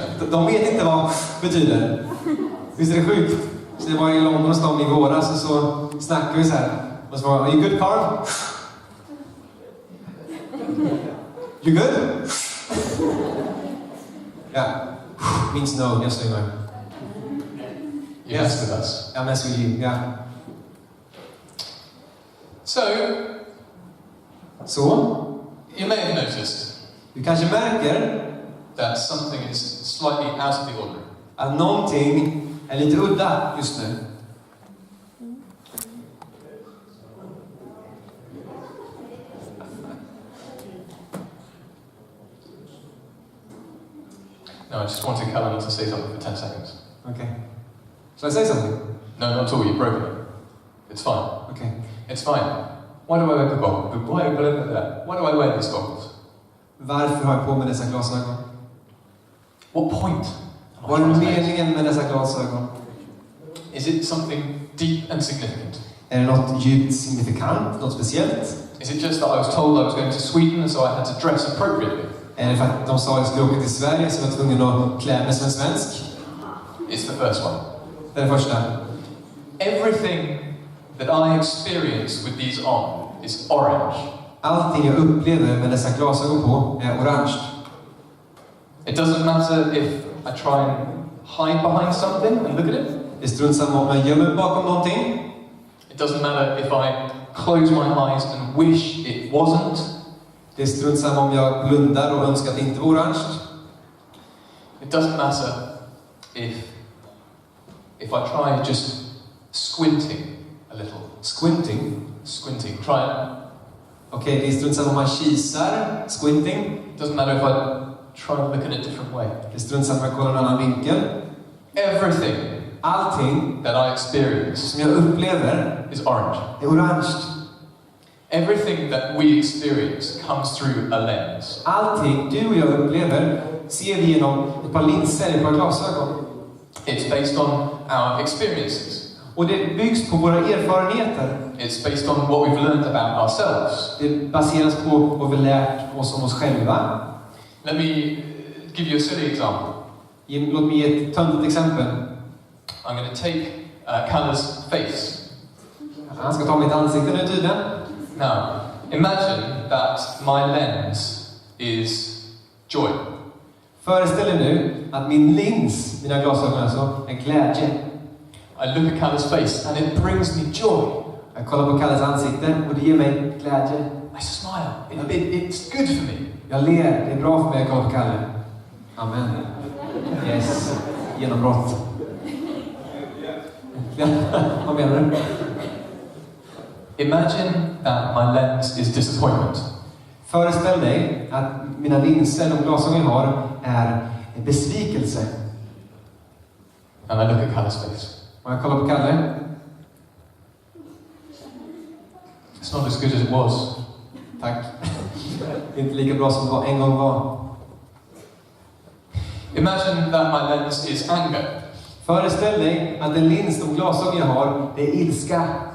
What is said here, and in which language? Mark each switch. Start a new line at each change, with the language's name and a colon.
Swedish: De vet inte vad det betyder. Visst är det sjukt? Så det var i London och stan i våras och så snackade vi så här. Och så var
English: are you good,
Swedish: Carl?
English: You good? Yeah. Means no, yes or no. You mess with us. I mess with you, yeah. So, you may have noticed
Swedish: du kanske märker
English: that something is slightly out of the ordinary.
Swedish: Att någonting är lite udda just nu.
English: No, I just wanted Callum to say something for 10 seconds. Okay. Shall I say something? No, not at all. You've broken it. It's fine. Okay. It's fine. Why do I wear goggles? Why do I wear these goggles?
Swedish: Varför har jag på mig dessa glasögon?
English: What point?
Swedish: Vad är meningen med dessa glasögon?
English: Is it something deep and significant?
Swedish: Är det något djupt signifikant? Något speciellt?
English: Is it just that I was told I was going to Sweden and so I had to dress appropriately?
Swedish: Är det för att de sa att jag skulle åka till Sverige så jag var tvungen att klä mig som en svensk?
English: It's the first one.
Swedish: Det är det första.
English: Everything that I experience with these on is orange.
Swedish: Allting jag upplever med dessa glasögon på är orange.
English: It doesn't matter if I try and hide behind something and look at it.
Swedish: Det strunt samma om jag gömmer bakom någonting.
English: It doesn't matter if I close my eyes and wish it wasn't.
Swedish: Det strunt samma om jag blundar och önskar att det inte var orange.
English: It doesn't matter if I try just squinting a little. Squinting. Try it.
Swedish: Okej, det är strunt samma om man kisar.
English: Squinting. It doesn't matter if I try and look in a different way.
Swedish: Det är strunt samma om jag kollar en annan vinkel.
English: Everything,
Swedish: allting
English: that I experience
Swedish: som jag upplever
English: is orange.
Swedish: är orange.
English: Everything that we experience comes through a lens.
Swedish: Allting du och jag upplever ser vi genom ett par linser, ett par glasögon.
English: It's based on our experiences.
Swedish: Och det byggs på våra erfarenheter.
English: It's based on what we've learned about ourselves.
Swedish: Det baseras på vad vi lärt oss om oss själva.
English: Let me give you a silly example.
Swedish: Låt mig ge ett töntigt exempel.
English: I'm going to take Kalla's face.
Swedish: Han ska ta mitt ansikte nu tydligen.
English: Now, imagine that my lens is joy.
Swedish: Föreställ dig nu att min lins, mina glasögon alltså, är glädje.
English: I look at Kalla's face and it brings me joy.
Swedish: Jag kollar på Kalles ansikte och det ger mig glädje.
English: I smile. It's good for me.
Swedish: Jag ler. Det är bra för mig att kolla på Kalle. Amen.
English: Yes.
Swedish: Genombrott. Vad menar du?
English: Imagine that my lens is disappointment.
Swedish: Föreställ dig att mina linser, de glasögon jag har, är besvikelse.
English: And I look at Calle's face.
Swedish: Och jag kollar på Kalle.
English: It's not as good as it was.
Swedish: Tack. Det är inte lika bra som det en gång var.
English: Imagine that my lens is anger.
Swedish: Föreställ dig att den lins, de glasögon jag har, det är ilska.